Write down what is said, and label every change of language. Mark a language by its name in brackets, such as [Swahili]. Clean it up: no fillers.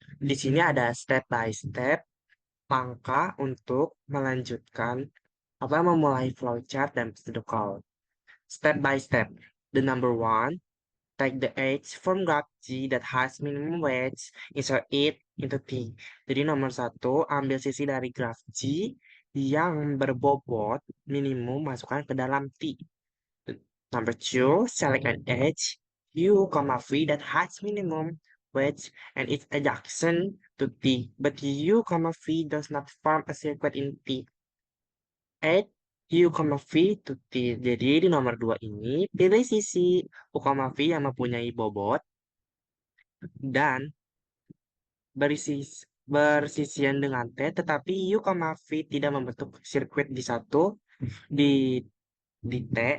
[Indonesian] Di sini ada step by step langkah untuk melanjutkan apa memulai flowchart dan pseudocode. [English] Step by step. The number one, take the edge from graph G that has minimum weight, insert it into T. [Indonesian] Jadi nomor satu, ambil sisi dari graf G yang berbobot minimum, masukkan ke dalam T. [English] Number two, select an edge U, V that has minimum weight and its adjacent to T, but U, V does not form a circuit in T. Add U, V to T. [Indonesian] Jadi di nomor 2 ini, pilih sisi U, V yang mempunyai bobot dan bersisian dengan T, tetapi U, V tidak membentuk sirkuit di di, di T.